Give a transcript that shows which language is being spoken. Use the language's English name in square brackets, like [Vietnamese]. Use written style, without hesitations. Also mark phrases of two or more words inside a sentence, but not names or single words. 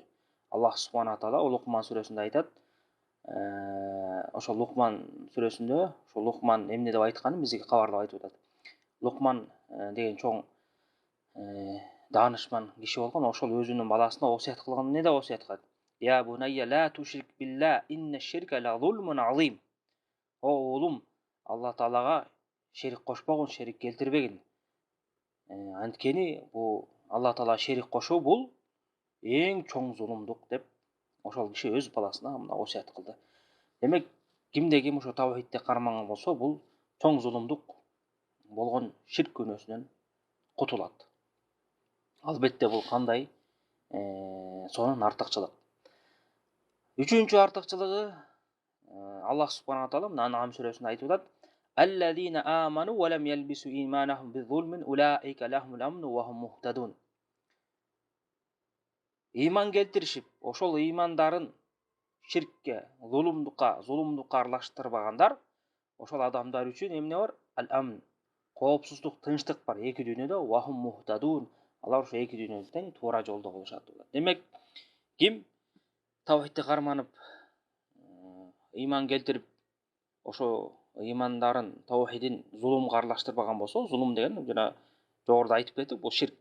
[Arabic] الله سبحانه تعالى [Kyrgyz] Лукман сүрөсүндө айтат. Ошо Лукман сүрөсүндө, ошо Лукман эмне деп айтканын бизге кабарлап айтып атат. Лукман деген чоң даанышман киши болгон, ошол өзүнүн баласына осуят кылган. Эмне деп осуят кылат? [Arabic] يا بني لا تشرك بالله إن الشرك لظلم عظيم. [Kyrgyz] О уулум, Алла таалага шерик кошпогун, шерик келтирбегин. Анткени бул Алла таала шерик кошуу бул эң чоң зулумдук деп ошол киши өз баласына мына осуят кылды. Демек, кимде ким ошо таухидти карманган болсо, бул чоң зулумдук болгон ширк күнөөсүнөн кутулат. Албетте бул кандай? Сонун артыкчылык. Үчүнчү артыкчылыгы, [Arabic] الله سبحانه تعالى [Kyrgyz] мына Ан'ам сүрөсүндө айтып атат. [Arabic] الذين آمنوا ولم يلبسوا إيمانهم بظلم أولئك لهم الأمن وهم مهتدون. [Kyrgyz] Иман келтиришип, ошол имандарын ширкке, зулумдукка аралаштырбагандар, ошол адамдар үчүн эмне бар? Ал-амн, коопсуздук, тынчтык бар эки дүйнөдө, [Arabic] وهم مهتدون. [Kyrgyz] Алар ошо эки дүйнөдө тең туура жолдо болушат. Демек, ким таухидти карманып, иман келтирип, ошо имандарын, таухидин зулумга аралаштырбаган болсо, зулум деген жана жогоруда айтып кеттик, бул ширк.